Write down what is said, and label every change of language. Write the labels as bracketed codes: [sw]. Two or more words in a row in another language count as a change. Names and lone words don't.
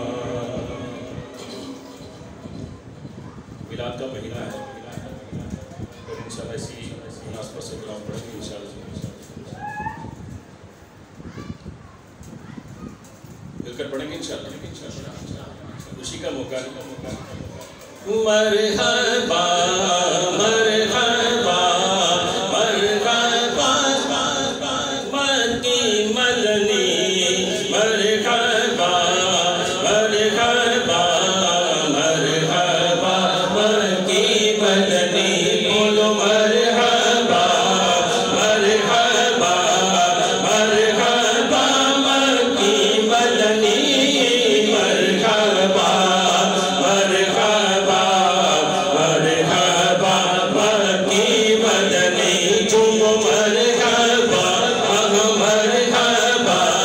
[ur] میلاد کا مہینہ ہے اور انشاءاللہ اسی مناسبت سے کلام پڑھیں گے انشاءاللہ مل کر پڑھیں گے انشاءاللہ خوشی کا موقع ہے [ar] مرحبا مرحبا مرحبا مکی مدنی مرحبا مرحبا مرحبا مکی مدنی بولو مرحبا مرحبا مرحبا مکی مدنی مرحبا مرحبا مرحبا مکی مدنی تم مرحبا مرحبا